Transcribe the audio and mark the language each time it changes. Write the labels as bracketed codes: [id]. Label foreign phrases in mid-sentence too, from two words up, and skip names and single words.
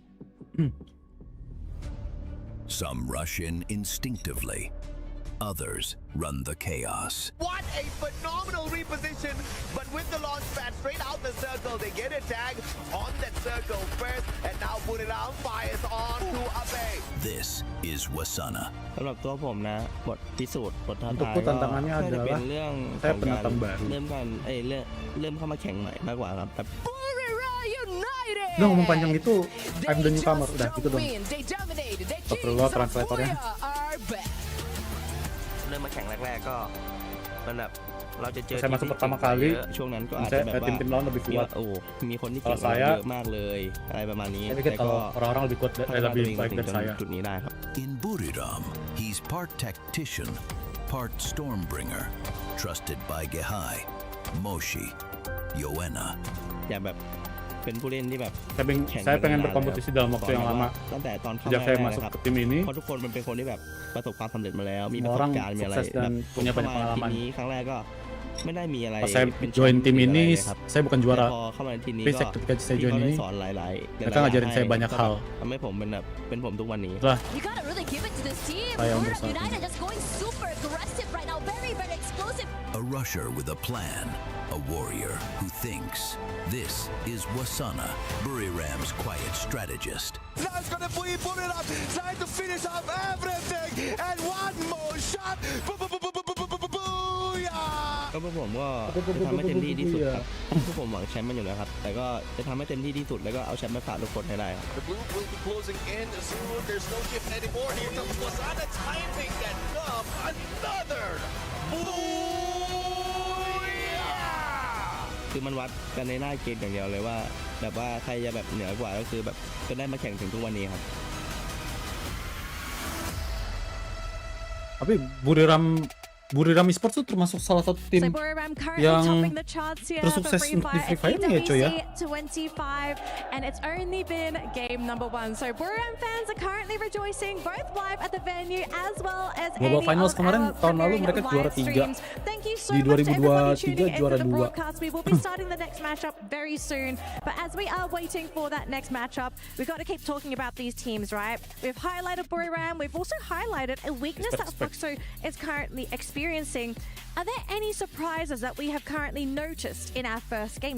[en] Some rush in instinctively. Others run the chaos. What a phenomenal reposition, but with the launch pad straight out the circle, they get a tag on that circle first, and now put it out, fires on to Abe. This is Wasana. [th] สำหรับตัวผมนะบทพิสูจน์บทท้าทาย [id] Untukku tantangannya [th] ก็จะเป็น [id] adalah [th] เรื่องของ [id] saya [th] การ [id] pendatang baru. [th] เริ่มเข้ามาแข่งใหม่มากกว่าครับแต่ [id] Udah ngomong panjang itu, [en] I'm the newcomer, [id] udah gitu dong. Astagfirullah, translatornya. [th] เริ่มมาแข่งแรกๆก็มันแบบเราจะเจอ [id] Saya masuk pertama kali, [th] ช่วงนั้นก็อาจจะแบบว่า [id] tim lawan lebih kuat. [th] โอ้มีคนที่เก่งกว่าเยอะมากเลยอะไรประมาณนี้ [id] Saya pikir kalau orang-orang lebih kuat, lebih baik dari saya. [th] จุดนี้ได้ครับ [en] In Buriram, he's part tactician, part stormbringer, trusted by Gehai, Moshi, Yoena. [th] อยากแบบเป็นผู้เล่นที่แบบ [id] Saya pengen berkompetisi dalam waktu yang lama. [th] ตั้งแต่ตอนเข้า [id] Sejak [th] มา [id] saya [th] แรก [id] masuk [th] นะครับ [id] ke tim ini, [th] เพราะทุกคนมันเป็นคนที่แบบประสบความสำเร็จมาแล้วมีประสบ [id] orang [th] การณ์มีอะไร [id] sukses dan punya [th] เข้า [id] banyak [th] มาที [id] pengalaman. [th] นี้ครั้งแรกก็ไม่ได้มีอะไร [id] Pas saya [th] เป็น [id] join tim [th] อะไร [id] ini, [th] เลยครับ [id] saya bukan [th] แต่ [id] juara. [th] พอเข้ามาในทีมนี้ [id] Tapi [th] ก็ [id] ketika saya [th] พี่ [id] join [th] เขาได้ [id] ini, [th] สอนหลายๆ [id] mereka ngajarin saya banyak hal. [th] ทำให้ผมเป็นผมทุกวันนี้ [id] Setelah [en] You gotta really give it to this team. [id] Saya Bermuda bersatu. [en] United just going super aggressive right now. Very, very explosive. A rusher with a plan, a warrior who thinks. This is Wasana, Buriram's quiet strategist. Now it's gonna put it up, trying to finish off everything, and one more shot. Booyah! [th] ก็พวกผมก็จะทำให้เต็มที่ที่สุดครับพวกผมหวังแชมป์มันอยู่แล้วครับแต่ก็จะทำให้เต็มที่ที่สุดแล้วก็เอาแชมป์มาฝากทุกคนให้ได้ครับ [en] The blue will be closing in soon. There's no shift anymore. Here comes Wasana timing that up. Another booyah! [th] คือมันวัดกันในหน้าเกมอย่างเดียวเลยว่าแบบว่าใครจะแบบเหนือกว่าก็คือแบบจะได้มาแข่งถึงทุกวันนี้ครับ [id] Tapi Buriram Esports itu termasuk salah satu tim yang tersukses untuk di Free Fire nih ya coy ya. [en] 25, and it's only been game number 1. So Buriram fans are currently rejoicing both live at the venue as well as [id] Global Finals kemarin tahun lalu mereka juara 3. [en] Thank you so [id] Di [en] much to everybody [id] 2023 [en] tuning [id] juara [en] into the [id] 2. [en] broadcast. We will be starting the next matchup very soon. But as we are waiting for that next matchup, we've got to keep talking about these teams, right? We've highlighted Buriram. We've also highlighted a weakness that Fluxo is currently experiencing. Are there any surprises that we have currently noticed in our first game?